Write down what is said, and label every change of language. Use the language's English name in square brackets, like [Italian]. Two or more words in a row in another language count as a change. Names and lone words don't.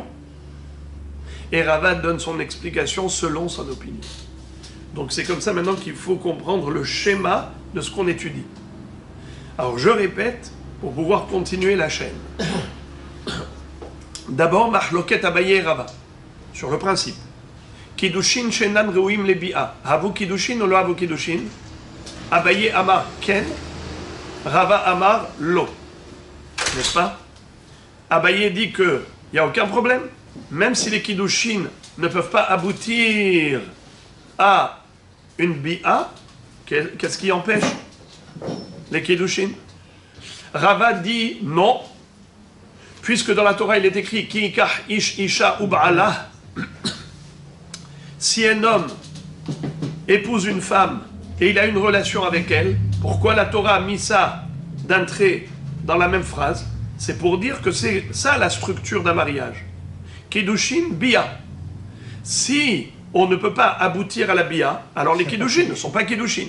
[French] Et Rava donne son explication selon son opinion. Donc c'est comme ça maintenant qu'il faut comprendre le schéma de ce qu'on étudie. Alors je répète, pour pouvoir continuer la chaîne. D'abord, Mahloket Abaye et Rava, sur le principe. [Hebrew] קידושין שאינן ראויים לביאה הוו קידושין או לא הוו קידושין? אביי אמר כן רבא אמר לא. [French] N'est-ce pas? Abaye dit qu'il n'y a aucun problème. Même si les kiddushin ne peuvent pas aboutir à une bi'a, qu'est-ce qui empêche les kiddushin? Rava dit non, puisque dans la Torah il est écrit [Hebrew] כי יקח איש אשה ובעלה. [French] Si un homme épouse une femme et il a une relation avec elle, pourquoi la Torah a mis ça d'un trait dans la même phrase? C'est pour dire que c'est ça la structure d'un mariage. [Hebrew] קידושין ביאה. [French] Si on ne peut pas aboutir à la Bia, alors les Kiddushin ne sont pas Kiddushin.